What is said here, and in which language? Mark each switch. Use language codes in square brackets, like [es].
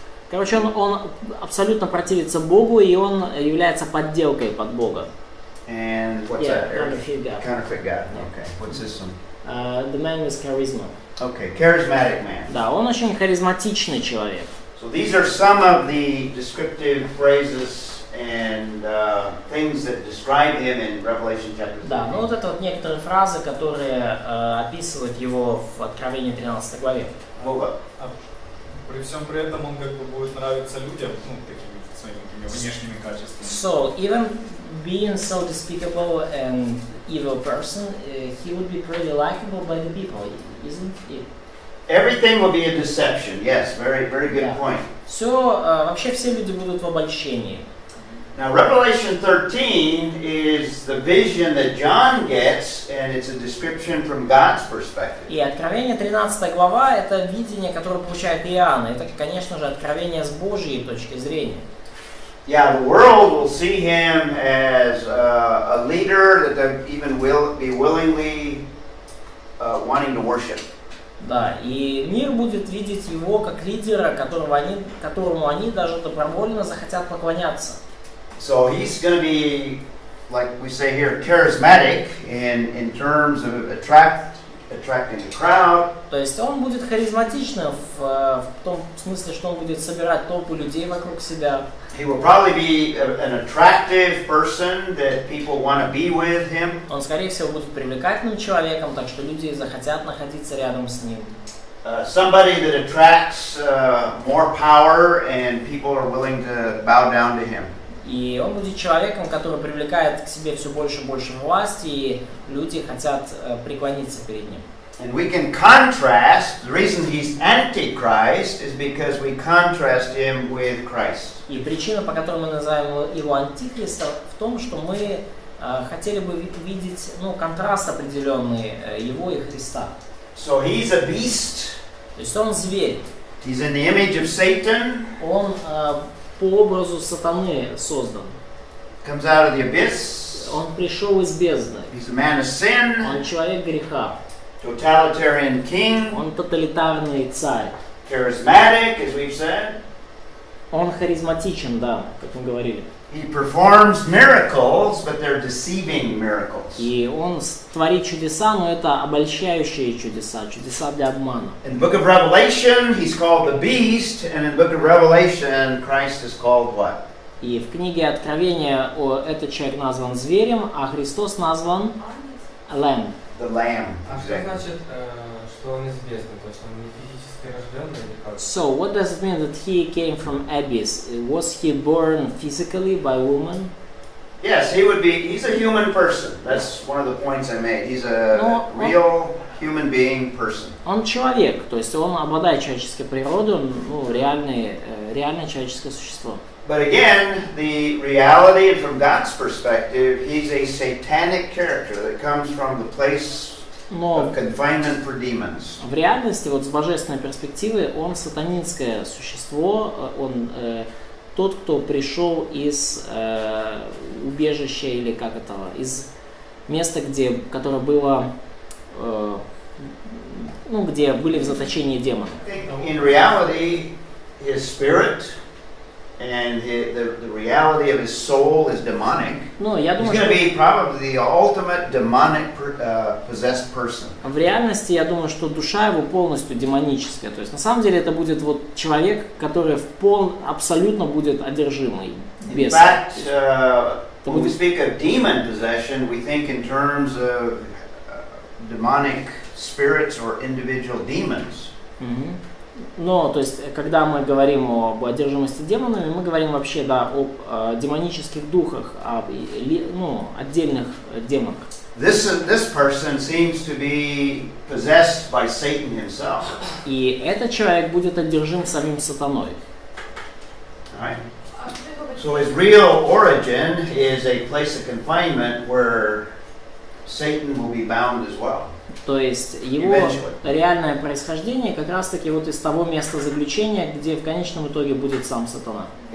[ru] Короче, он абсолютно противится Богу, и он является подделкой под Бога. [en] And what's Yeah, that? Eric? counterfeit God. Counterfeit God. Okay. What's this one? The man with charisma. Okay, charismatic man. [ru] Да, он очень харизматичный человек. [en] So these are some of the descriptive phrases and things that describe him in Revelation chapter 13. [ru] Да, ну вот это вот некоторые фразы, которые описывают его в Откровении 13 главе. Вова. При всем при этом он как бы будет нравиться людям, ну, такими своими внешними качествами. [en] So, even being so despicable and evil person, he would be pretty likable by the people, isn't it? Everything will be a deception. Yes, very good Yeah. point. [ru] Все, вообще все люди будут в обольщении. [en] Now, Revelation 13 is the vision that John gets, and it's a description from God's perspective. [ru] И Откровение 13 глава – это видение, которое получает Иоанн. Это, конечно же, откровение с Божьей точки зрения. [en] Yeah, the world will see him as a leader that they even will be willingly wanting to worship. [ru] Да, и мир будет видеть его как лидера, которому они даже добровольно захотят поклоняться. [en] So he's going to be, like we say here, charismatic in terms of attracting the crowd. [ru] То есть он будет харизматичным в том смысле, что он будет собирать толпу людей вокруг себя. [en] He will probably be an attractive person that people want to be with him. [ru] Он, скорее всего, будет привлекательным человеком, так что люди захотят находиться рядом с ним. [en] Somebody that attracts more power and people are willing to bow down to him. [ru] И он будет человеком, который привлекает к себе все больше и больше власти, и люди хотят преклониться перед ним. [en] And we can contrast, the reason he's antichrist is because we contrast him with Christ. [ru] И причина, по которой мы называем его антихристом, в том, что мы хотели бы видеть контраст определенный его и Христа. [en] So he's a beast. [ru] То есть он зверь. [en] He's in the image of Satan. [ru] Он по образу сатаны создан. [en] Comes out of the abyss. [ru] Он пришел из бездны. [en] He's a man of sin. [ru] Он человек греха. [en] Totalitarian king. [ru] Он тоталитарный царь. [en] Charismatic, as we've said. [ru] Он харизматичен, да, как мы говорили. [en] He performs miracles, but they're deceiving miracles. [ru] И он творит чудеса, но это обольщающие чудеса, чудеса для обмана. [en] In the book of Revelation, he's called the beast, and in the book of Revelation, Christ is called what? [ru] И в книге Откровения этот человек назван зверем, а Христос назван Lamb. [en] The Lamb. [ru] А что значит, что он из бездны? То есть он не физически рожденный или как? [en] So, what does it mean that he came from abyss? Was he born physically by woman? Yes, he's a human person. That's one of the points I made. He's a real human being person. [ru] Он человек, то есть он обладает человеческой природой, он реальное человеческое существо. [en] But again, the reality from God's perspective, he's a satanic character that comes from the place of confinement for demons. [ru] В реальности, вот с божественной перспективы, он сатанинское существо, он тот, кто пришел из убежища или как это, из места, которое было, где были в заточении демоны. [en] In reality, his spirit and the reality of his soul is demonic. [ru] Я [en] He's [ru] думаю, [en] going to be probably the ultimate demonic possessed person. [ru] в реальности, я думаю, что душа его полностью демоническая. То есть, на самом деле, это будет вот человек, который абсолютно будет одержимый. [en] In fact, when we speak of demon possession, we think in terms of demonic spirits or individual demons. [ru] То есть, когда мы говорим об одержимости демонами, мы говорим вообще, об демонических духах, об отдельных демонах. [en] This person seems to be possessed by Satan himself. [ru] И этот человек будет одержим самим сатаной. [en] Right? So his real origin is a place of confinement where Satan will be bound as well. [ru] То есть его реальное происхождение как раз-таки вот из того места заключения, где в конечном итоге будет сам сатана.